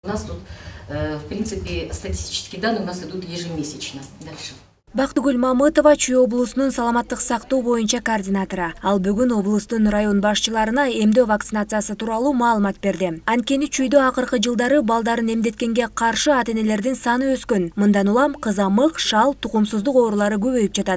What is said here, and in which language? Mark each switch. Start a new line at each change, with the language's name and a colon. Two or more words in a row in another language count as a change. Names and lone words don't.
Russian: У нас тут, в принципе, статистические данные у нас идут ежемесячно. Дальше.
Kyrgyz: Бактыгүл Мамытова Чүй облусунун саламаттык сактоо боюнча координатору. Ал бүгүн облустун район башчыларына эмдөө вакцинациясы тууралуу маалымат берди. Анткени Чүйдө акыркы жылдары балдарын эмдеткенге каршы ата-энелердин саны өскөн. Мындан улам кызамык, шал, тукумсуздук оорулары көбөйүп жатат.